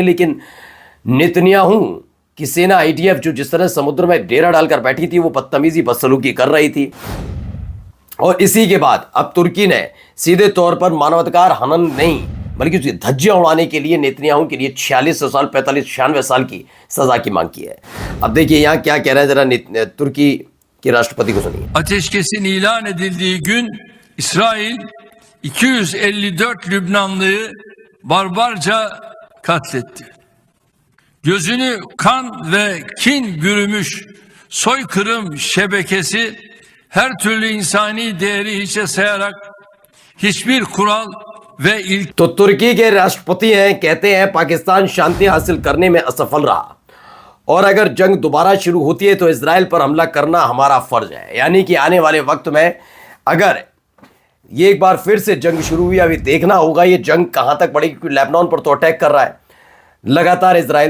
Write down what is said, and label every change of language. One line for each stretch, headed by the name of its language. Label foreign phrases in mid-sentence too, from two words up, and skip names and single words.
Hindi: लेकिन नेतन्याहू कि सेना आईडीएफ जो जिस तरह समुद्र में डेरा डालकर बैठी थी वो बदतमीजी बदसलूकी कर रही थी। और इसी के बाद अब तुर्की ने सीधे तौर पर मानवाधिकार हनन नहीं बल्कि उसकी धज्जियां उड़ाने के लिए नेतन्याहू के लिए 4600 साल 4596 साल की सजा की मांग की है। अब देखिए यहाँ क्या कह रहे हैं, जरा तुर्की के राष्ट्रपति को सुनिए।
Turkish: Ateşkesin ilan edildiği gün İsrail 254 Lübnanlıyı barbarca katletti. Gözünü kan ve kin bürümüş soykırım şebekesi her türlü insani değeri hiçe sayarak hiçbir kural ve ilk
Hindi: तो तुर्की के राष्ट्रपति हैं, कहते हैं पाकिस्तान शांति हासिल करने में असफल रहा और अगर जंग दोबारा शुरू होती है तो इजराइल पर हमला करना हमारा फर्ज है। यानी कि आने वाले वक्त में अगर ये एक बार फिर से जंग शुरू हुई, अभी देखना होगा ये जंग कहां तक बढ़ेगी, क्योंकि लेबनान पर तो अटैक कर रहा है लगातार इजराइल।